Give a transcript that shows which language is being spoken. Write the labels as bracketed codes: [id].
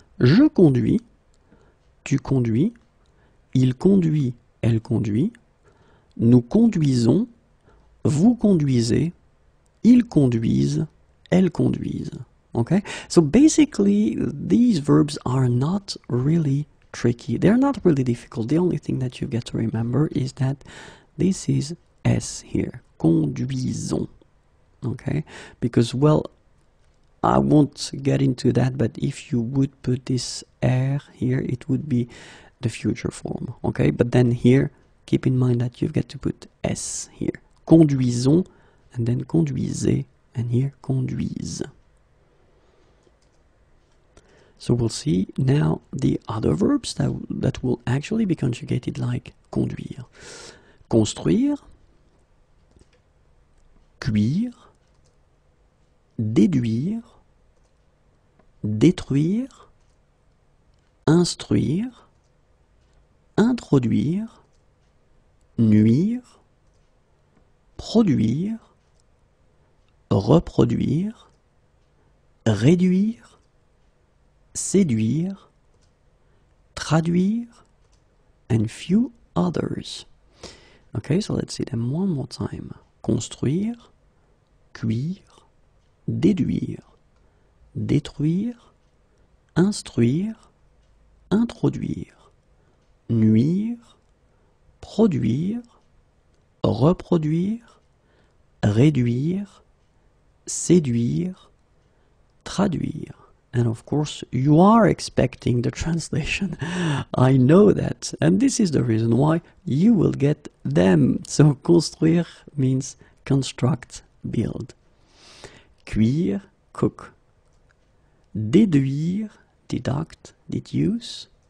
[fr] Je conduis, tu conduis, il conduit, elle conduit, nous conduisons, vous conduisez, ils conduisent, elles conduisent. [en] Okay, so basically these verbs are not really tricky. They're not really difficult. The only thing that you get to remember is that this is S here, conduisons. Okay, because, well, I won't get into that, but if you would put this R here, it would be the future form. Okay, but then here, keep in mind that you've got to put S here. Conduisons, and then conduisez, and here conduisent. So we'll see now the other verbs that will actually be conjugated like conduire. [fr] Construire, cuire, déduire, détruire, instruire, introduire, nuire, produire, reproduire, réduire, séduire, traduire, [en] and few others. Okay, so let's see them one more time. [fr] Construire, cuire, déduire, détruire, instruire, introduire, nuire, produire, reproduire, réduire, séduire, traduire. [en] And of course, you are expecting the translation. I know that. And this is the reason why you will get them. So, construire means construct, build. Cuire, cook. Déduire, deduct, deduce.